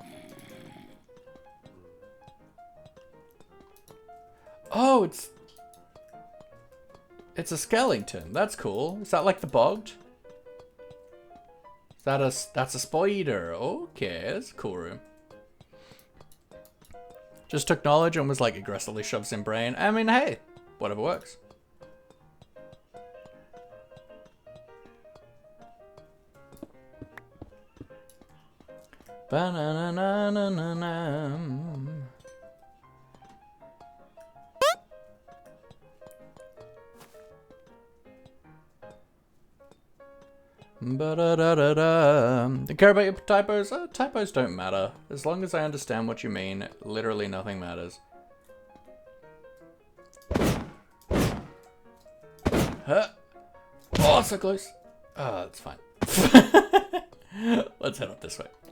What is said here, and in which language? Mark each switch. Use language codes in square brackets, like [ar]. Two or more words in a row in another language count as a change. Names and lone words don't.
[en] Oh, it's a skeleton. That's cool. Is that like the bogged? Is that's a spider. Okay, that's a cool room. Just took knowledge and was like aggressively shoves in brain. I mean, hey, whatever works. Ba-na-na-na-na-na. Ba-da-da-da-da. Do you care about your typos? Typos don't matter. As long as I understand what you mean, literally nothing matters. Huh? Oh, so close. Oh, it's fine. Let's head up this way.